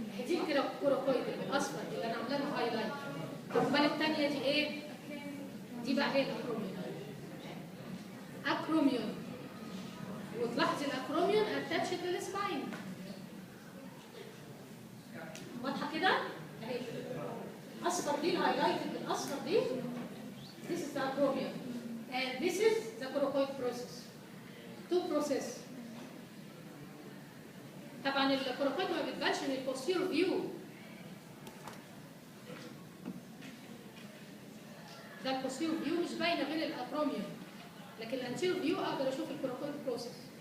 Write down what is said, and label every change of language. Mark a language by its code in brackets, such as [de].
[ar] دي كده كوراكويد بالاصفر اللي انا عامله لها هايلايت. طب امال الثانية دي ايه؟ دي بقى هي الاكروميون. اكروميون. وتلاحظي الاكروميون اتاتشد للسباين. واضحه كده؟ اهي الاصفر دي الهايلايتد بالاصفر دي. [en] This is the acromion and this is the coracoid process. Two process. [ar] طبعا الكوراكويد ما بتبانش من البوستيرور فيو. ده البوستيرور فيو مش باينه غير الاكروميون. لكن الانتيريور فيو اقدر اشوف الكوراكويد بروسيس.